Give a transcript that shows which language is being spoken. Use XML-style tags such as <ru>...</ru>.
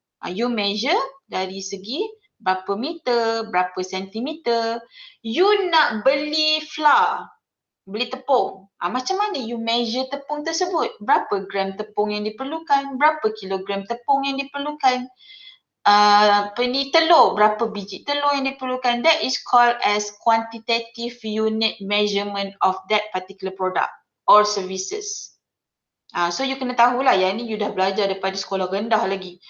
<ms>You measure dari segi berapa meter, berapa sentimeter. You nak beli flour, beli tepung. Macam mana you measure tepung tersebut? Berapa gram tepung yang diperlukan? Berapa kilogram tepung yang diperlukan? Telur, berapa biji telur yang diperlukan?</ms> <en>That is called as quantitative unit measurement of that particular product or services.</en> <ms>So you kena tahulah yang ni you dah belajar daripada sekolah rendah lagi.</ms>